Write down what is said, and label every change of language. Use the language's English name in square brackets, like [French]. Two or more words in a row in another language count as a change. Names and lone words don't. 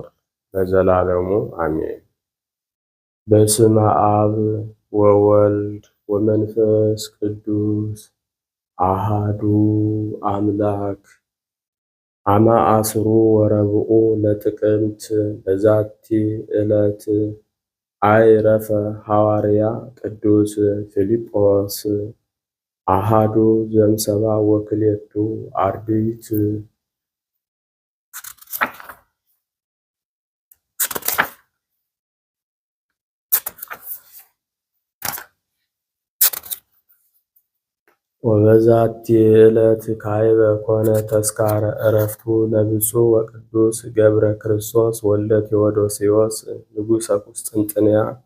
[Amharic] ለዘላለሙ አሜን። [Geez] በስመ አብ ወወልድ ወመንፈስ ቅዱስ አሃዱ አምላክ አመ አስሩ ወረብኡ ለጥቅምት በዛቲ ዕለት አይረፈ ሐዋርያ ቅዱስ ፊልጶስ አሃዱ ዘእምሰባ ወክልኤቱ አርድእት። ወበዛቲ ዕለት ካዕበ ኮነ ተስካረ ዕረፍቱ ለብፁዕ ወቅዱስ ገብረ ክርስቶስ ወልደ ቴዎዶስዮስ ንጉሠ ቁስጥንጥንያ።